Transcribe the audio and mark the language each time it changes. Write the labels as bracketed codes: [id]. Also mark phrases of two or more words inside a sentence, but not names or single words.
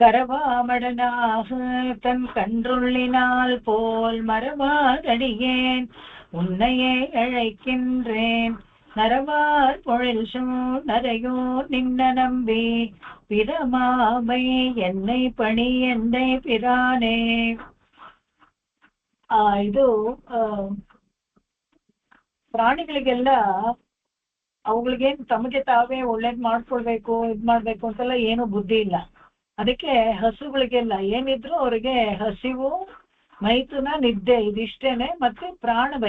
[ta] கரவாமடனாக தன் கன்றுள்ளினால் போல் மரபாதடியேன் உன்னையே அழைக்கின்றேன் நரவார் பொழில் சூழ் நரையோர் நின்ன நம்பி பிறமாமை என்னை பணி என்னை பிரானே. [kn] ಇದು ಪ್ರಾಣಿಗಳಿಗೆಲ್ಲ ಅವುಗಳಿಗೇನು ತಮಗೆ ತಾವೇ ಒಳ್ಳೇದ್ ಮಾಡ್ಕೊಳ್ಬೇಕು ಇದ್ ಮಾಡ್ಬೇಕು ಅಂತೆಲ್ಲ ಏನು ಬುದ್ಧಿ ಇಲ್ಲ. ಅದಕ್ಕೆ ಹಸುಗಳಿಗೆಲ್ಲ ಏನಿದ್ರು ಅವ್ರಿಗೆ ಹಸಿವು, ಮೈಥುನ, ನಿದ್ದೆ ಇದಿಷ್ಟೇನೆ, ಮತ್ತೆ ಪ್ರಾಣ ಭಯ.